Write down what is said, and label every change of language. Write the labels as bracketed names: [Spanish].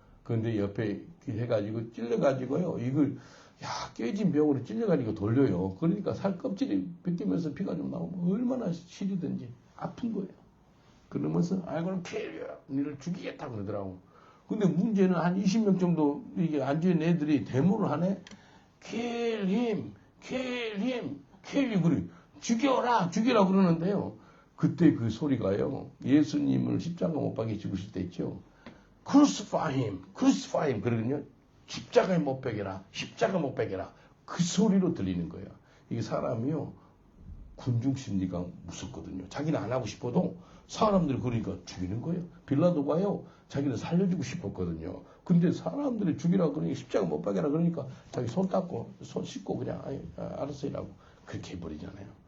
[Korean] 그런데 옆에 해가지고 찔러가지고요. 이걸 깨진 병으로 찔려가지고 돌려요. 그러니까 살 껍질이 벗기면서 피가 좀 나오면 얼마나 시리든지 아픈 거예요. 그러면서 아이고는 캐리어 니를 죽이겠다 그러더라고. 근데 문제는 한 20명 정도 이게 앉아있는 애들이 데모를 하네. [English] kill him, kill him, kill him [Korean] 그래. 죽여라 그러는데요. 그때 그 소리가요. 예수님을 십자가 못 박에 죽으실 때 있죠. [English] crucify him [Korean] 그러거든요. 십자가에 못 박여라. 십자가 못 박여라. 그 소리로 들리는 거예요. 이게 사람이요. 군중 심리가 무섭거든요. 자기는 안 하고 싶어도 사람들이 그러니까 죽이는 거예요. 빌라도가요. 자기는 살려주고 싶었거든요. 근데 사람들이 죽이라고 그러니까 십자가 못 박여라 그러니까 자기 손 닦고 손 씻고 그냥 알았어 이라고 그렇게 해버리잖아요.